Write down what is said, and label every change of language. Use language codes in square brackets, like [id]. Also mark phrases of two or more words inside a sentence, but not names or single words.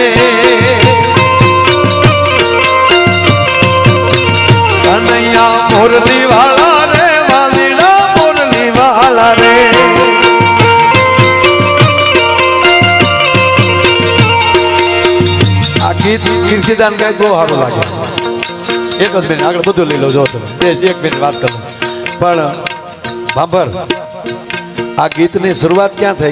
[gu] કન્હૈયા મુરલી વાળા રે વાલીડા મુરલી વાળા રે. આ ગીત કીર્તિદાન ગાય બહુ સારું લાગે. એક જ મિનિટ આગળ બધું લઈ લો. જો તમે એક મિનિટ વાત કરો. પણ ભાંભર, આ ગીતની શરૂઆત ક્યાં થઈ?